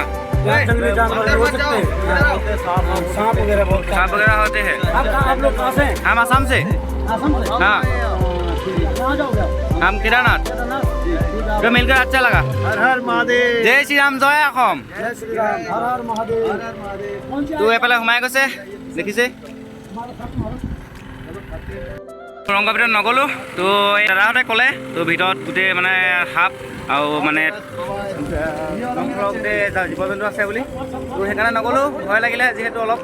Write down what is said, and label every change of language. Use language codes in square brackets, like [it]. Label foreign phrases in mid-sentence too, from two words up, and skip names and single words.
[hi] यहाँ जंगली जानवर हो सकते हैं, सांप वगैरह बहुत। सांप वगैरह होते हैं। आप लोग कहाँ से हैं? हम आसाम से। आसाम से? हाँ, कहाँ जाओगे? हम केदारनाथ। तो मिलकर अच्छा लगा। हर हर महादेव। जय श्री राम, जय অসম। जय श्री राम, हर हर महादेव। [as] তো এফালে সোমাই গৈছে দেখিছে। সুৰংগৰ ভিতৰত নগ'লোঁ। তো এই দাদাহঁতে ক'লে তো ভিতৰত গোটেই মানে সাপ আৰু মানে গোটেই জীৱ জন্তু আছে বুলি। তো সেইকাৰণে নগ'লোঁ, ভয় লাগিলে যিহেতু অলপ।